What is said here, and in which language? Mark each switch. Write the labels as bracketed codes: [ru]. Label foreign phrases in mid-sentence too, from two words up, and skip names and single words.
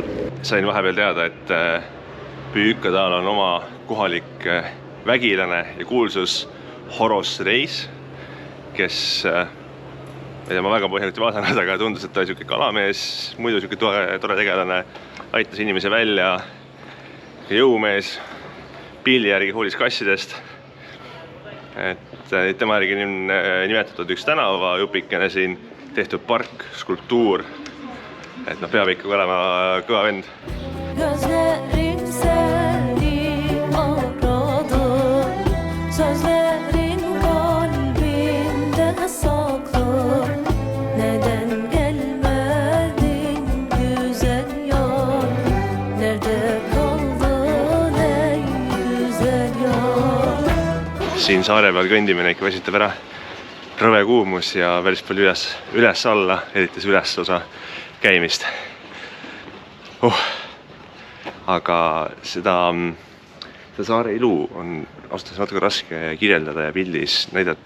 [et] Sain vahepeal teada, et Büyükadal on oma kohalik vägilane ja kuulsus Horos Reis, kes ma väga põhjalikult vaadanud, aga tundus, et ta oli selline kalamees, muidu selline tore tegelane, aitas inimese välja, jõumees, pilli järgi hoolis kassidest. Et tema järgi on nimetatud üks tänavajupikene siin, tehtud park, skulptuur, et peab ikka olema kõva vend. [tr] Gözlerim seni aradı, Sözlerin kalbimde saklı. Neden gelmedin güzel yar? Nerede kaldın ey güzel yar? [et] Siin saare peal kõndimine ikka väsitab ära. Rõve kuumus ja päris palju üles-alla, erites üles osa käimist. Aga seda saare ilu on ausalt natuke raske kirjeldada ja pildis näidata.